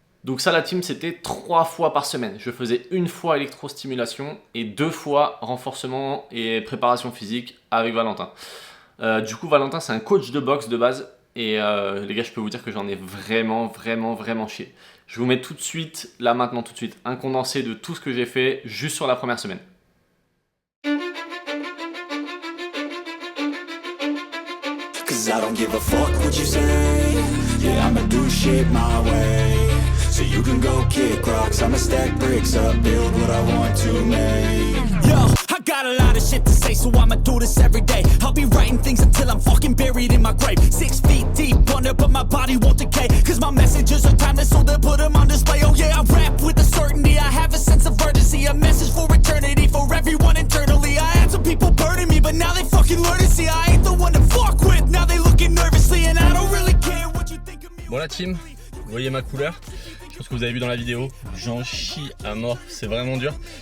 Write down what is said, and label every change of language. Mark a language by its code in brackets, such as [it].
[fr] Donc ça la team c'était 3 fois par semaine. Je faisais 1 fois électrostimulation et 2 fois renforcement et préparation physique avec Valentin. Du coup Valentin c'est un coach de boxe de base. Et les gars, je peux vous dire que j'en ai vraiment chié. Je vais vous mettre tout de suite, là maintenant tout de suite, un condensé de tout ce que j'ai fait juste sur la première semaine. [en] Cause I don't give a fuck what you say. Yeah, I'ma do shit my way. So you can go kick rocks, I'ma stack bricks up, build what I want to make. Yo, I got a lot of shit to say, so I'ma do this every day. I'll be writing things until I'm fucking buried in my grave. 6 feet deep under, but my body won't decay. Cause my messages are timeless, so they'll put them on display. Oh yeah, I rap with a certainty, I have a sense of urgency. A message for eternity, for everyone internally. I had some people burning me, but now they fucking learn to see I ain't the one to fuck with. Now they looking nervously, and I don't really care what you think of me. [fr] Bon la team, vous voyez ma couleur? Je pense que vous avez vu dans la vidéo, j'en chie à mort, c'est vraiment dur.